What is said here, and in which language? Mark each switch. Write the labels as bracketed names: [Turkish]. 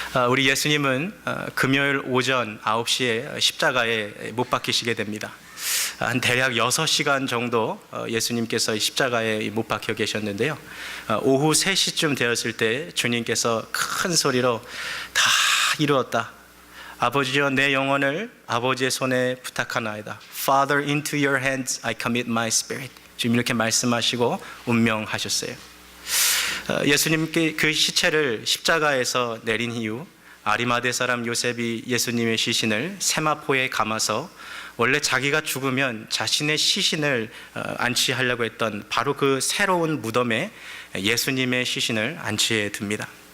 [Korean] 우리 예수님은 금요일 오전 9시에 십자가에 못 박히시게 됩니다. 한 대략 6시간 정도 예수님께서 십자가에 못 박혀 계셨는데요. 오후 3시쯤 되었을 때 주님께서 큰 소리로 다 이루었다. 아버지여 내 영혼을 아버지의 손에 부탁하나이다. [English] Father, into your hands I commit my spirit. [Korean] 지금 이렇게 말씀하시고 운명하셨어요. 예수님께 그 시체를 십자가에서 내린 이후 아리마대 사람 요셉이 예수님의 시신을 세마포에 감아서 원래 자기가 죽으면 자신의 시신을 안치하려고 했던 바로 그 새로운 무덤에 예수님의 시신을 안치해 둡니다.